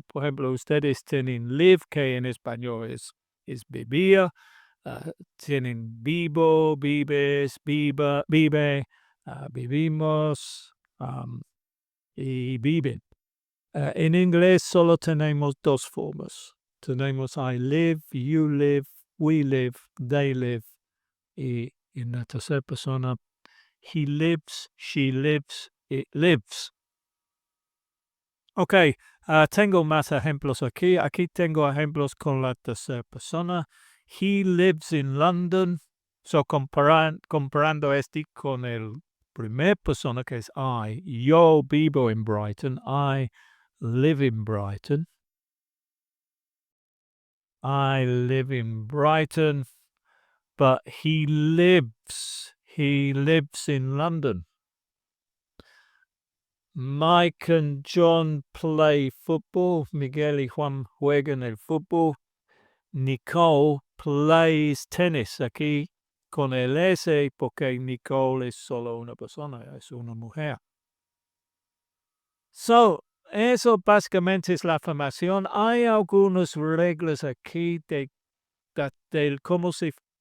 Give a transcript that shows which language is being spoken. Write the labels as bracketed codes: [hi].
[es] Por ejemplo, ustedes tienen live, que en español es vivir. Tienen vivo, vives, vive, vivimos y viven. En inglés solo tenemos dos formas. [en] Tenemos I live, you live, we live, they live. [es] Y en la tercera persona, [en] he lives, she lives, it lives. [es] Ok, tengo más ejemplos aquí. Aquí tengo ejemplos con la tercera persona. [en] He lives in London. [es] So, comparando este con el primer persona, que es I. Yo vivo en Brighton. [en] I live in Brighton. I live in Brighton, but he lives in London. Mike and John play football. [es] Miguel y Juan juegan el fútbol. [en] Nicole plays tennis. [es] Aquí con el S, porque Nicole es solo una persona, es una mujer. So, eso básicamente es la afirmación. Hay algunas reglas aquí de cómo se